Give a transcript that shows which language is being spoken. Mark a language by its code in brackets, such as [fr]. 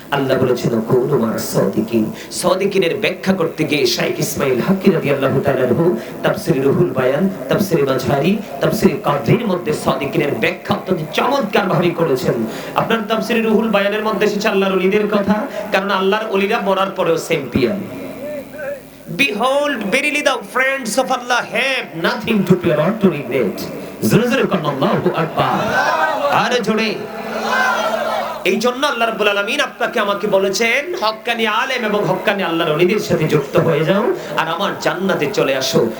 [bn] আল্লাহ বলেছেন, [ar] কুনু মা'আস সাদিকিন। [bn] সাদিকিনের ব্যাখ্যা করতে গিয়ে শাইখ ইসমাঈল হাক্কি রাদিয়াল্লাহু তাআলা আনহু তাফসীর রুহুল বায়ান, তাফসীর মাঝহারি, তাফসীর কাদরির মধ্যে সাদিকিনের ব্যাখ্যা অত্যন্ত চমৎকার ভাবে করেছেন। আপনার তাফসীর রুহুল বায়ানের মধ্যে এসেছে আল্লাহর ওলিদের কথা, কারণ আল্লাহর ওলিরা মরার পরেও champion. [en] Behold, verily the friends of Allah have nothing to fear or to regret. [bn] জোরে জোরে কোন আল্লাহু আকবার। আরে জোরে। এই জন্য আল্লাহ রাব্বুল আলামিন আপনাকে আমাকে বলেছেন, হক্কানি আলেম এবং হক্কানি আল্লাহর ওলিদের সাথে যুক্ত হয়ে যাও আর আমার জান্নাতে চলে আসো।